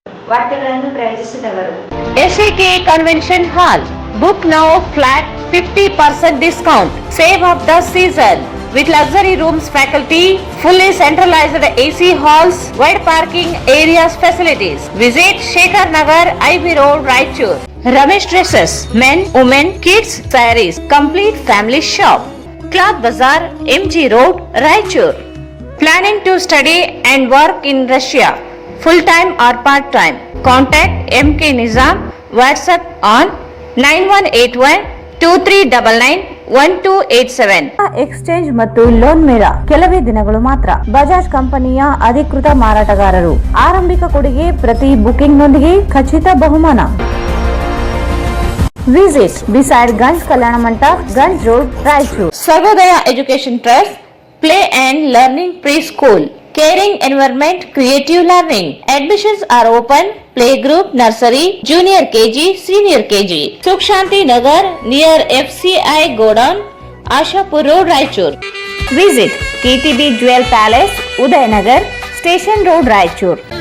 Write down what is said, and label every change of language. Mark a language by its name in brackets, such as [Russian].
[Kannada] ವಾರ್ತೆಗಳನ್ನು ಪ್ರಾಯೋಜಿಸಿದವರು [English] SAK convention hall. Book now, flat 50% discount. Save of the season with luxury rooms, faculty, fully centralized AC halls, wide parking areas, facilities. Visit Shekhar Nagar, IB Road, Raichur. Ramesh Dresses, men, women, kids, sarees, complete family shop. Cloth Bazaar, MG Road, Raichur. Planning to study and work in Russia, full time or part time? Contact MK Nizam. WhatsApp on 918123991287. [Kannada] Exchange ಮತ್ತು loan ಮೇಳ ಕೆಲವೇ ದಿನಗಳು ಮಾತ್ರ. ಬಜಾಜ್ ಕಂಪನಿಯ ಅಧಿಕೃತ ಮಾರಾಟಗಾರರು. ಆರಂಭಿಕ ಕೊಡುಗೆ ಪ್ರತಿ ಬುಕಿಂಗ್ ನೊಂದಿಗೆ ಖಚಿತ ಬಹುಮಾನ. [English] Visit beside Ganj Kalyana Mantapa, Ganj road, Raichur. Sarvodaya education trust, play and learning pre school. Caring environment, creative learning. Admissions are open. Playgroup, nursery, junior KG, senior KG. Sukh Shanti Nagar near FCI Godown, Ashapur Road, Raichur. Visit KTB Jewel Palace, Udayanagar, Station Road, Raichur.